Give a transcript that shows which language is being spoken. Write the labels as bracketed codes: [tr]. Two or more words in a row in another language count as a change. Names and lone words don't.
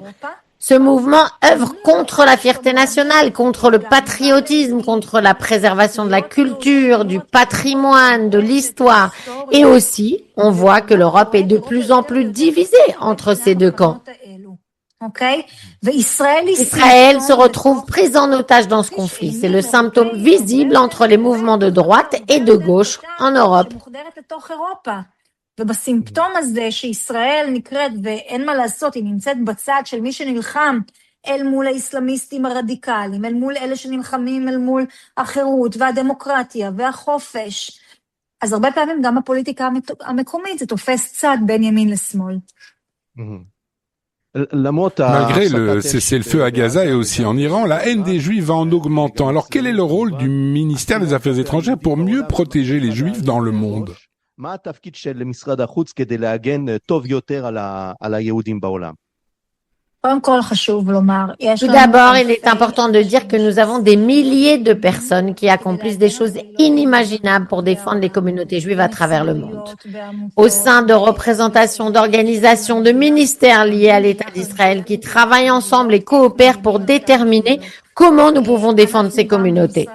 [fr] Ce mouvement œuvre contre la fierté nationale, contre le patriotisme, contre la préservation de la culture, du patrimoine, de l'histoire. Et aussi, on voit que l'Europe est de plus en plus divisée entre ces deux camps. Israël se retrouve pris en otage dans ce conflit. C'est le symptôme visible entre les mouvements de droite et de gauche en Europe. [he] ובסימפטום הזה שישראל נקראת, ואין מה לעשות, היא נמצאת בצד של מי שנלחם אל מול האסלאמיסטים הרדיקליים, אל מול אלה שנלחמים אל מול החירות והדמוקרטיה והחופש, אז הרבה פעמים גם בפוליטיקה המקומית זה תופס צד בין ימין לשמאל. [fr] Malgré le cessez-le-feu à Gaza et aussi en Iran, la haine des Juifs va en augmentant. Alors quel est le rôle du ministère des Affaires étrangères pour mieux protéger les Juifs dans le monde? [he] מה התפקיד של משרד החוץ כדי להגן טוב יותר על היהודים בעולם? [fr] Tout d'abord, il est important de dire que nous avons des milliers de personnes qui accomplissent des choses inimaginables pour défendre les communautés juives à travers le monde. Au sein de représentations, d'organisations, de ministères liés à l'État d'Israël qui travaillent ensemble et coopèrent pour déterminer comment nous pouvons défendre ces communautés.